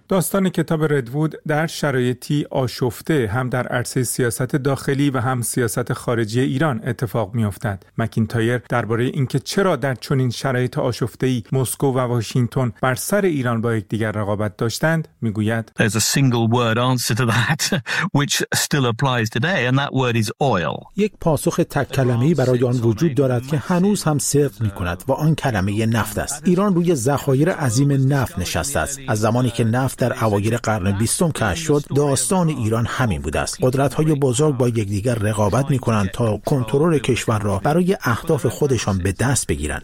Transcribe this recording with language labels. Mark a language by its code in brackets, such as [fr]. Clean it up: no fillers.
[fa] داستان کتاب ردوود در شرایطی آشفته هم در عرصه سیاست داخلی و هم سیاست خارجی ایران اتفاق می افتد. مکینتایر درباره اینکه چرا در چنین شرایط آشفته‌ای مسکو و واشنگتن بر سر ایران با یکدیگر رقابت داشتند می گوید: [en] There's a single word answer to that which still applies today and that word is oil. [fa] یک پاسخ تک کلمه‌ای برای آن وجود دارد که هنوز هم صدق می کند و آن کلمه نفت است. ایران روی ذخایر عظیم نفت نشسته است. از زمانی که نفت در اوایل قرن 20 کشف شد، داستان ایران همین بوده است. قدرت‌های بزرگ با یکدیگر رقابت می‌کنند تا کنترل کشور را برای اهداف خودشان به دست بگیرند.